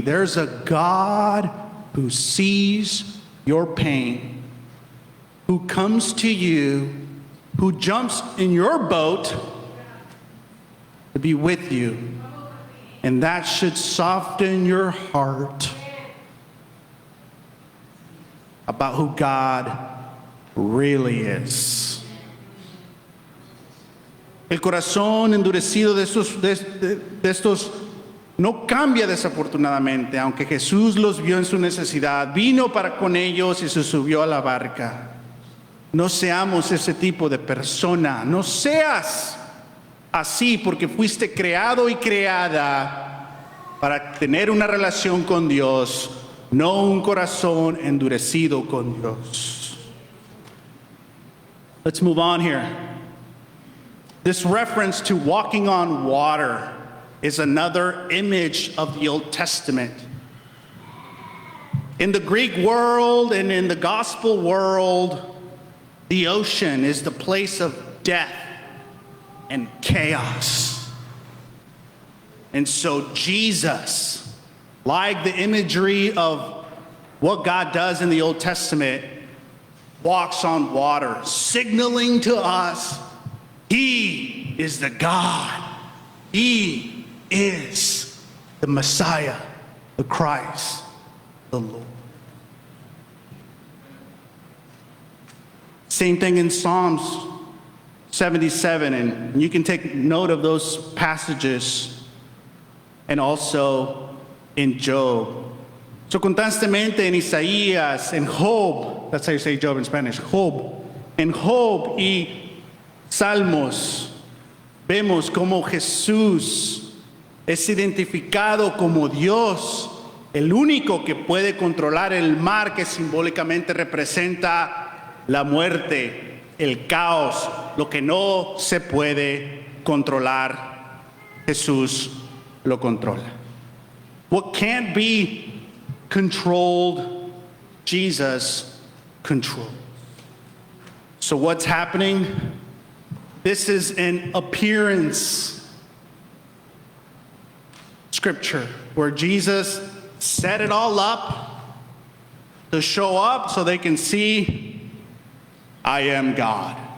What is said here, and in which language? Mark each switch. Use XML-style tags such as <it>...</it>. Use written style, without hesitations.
<en>There's a God who sees your pain, who comes to you, who jumps in your boat to be with you. And that should soften your heart about who God really is.</en> <es>El corazón endurecido de estos no cambia desafortunadamente, aunque Jesús los vio en su necesidad, vino para con ellos y se subió a la barca. No seamos ese tipo de persona, no seas así porque fuiste creado y creada para tener una relación con Dios, no un corazón endurecido con Dios.</es> <en>Let's move on here. This reference to walking on water is another image of the Old Testament. In the Greek world and in the gospel world, the ocean is the place of death and chaos. And so Jesus, like the imagery of what God does in the Old Testament, walks on water, signaling to us He is the God He is the Messiah, the Christ, the Lord. Same thing in Psalms 77, and you can take note of those passages, and also in Job.</en> <es>So constantemente en Isaías, en Job,</es> <en>that's how you say Job in Spanish,</en> <es>Job, en Job y Salmos, vemos como Jesús es identificado como Dios, el único que puede controlar el mar, que simbólicamente representa la muerte, el caos, lo que no se puede controlar. Jesús lo controla.</es> <en>What can't be controlled, Jesus controls. So what's happening? This is an appearance scripture where Jesus set it all up to show up so they can see, I am God.</en>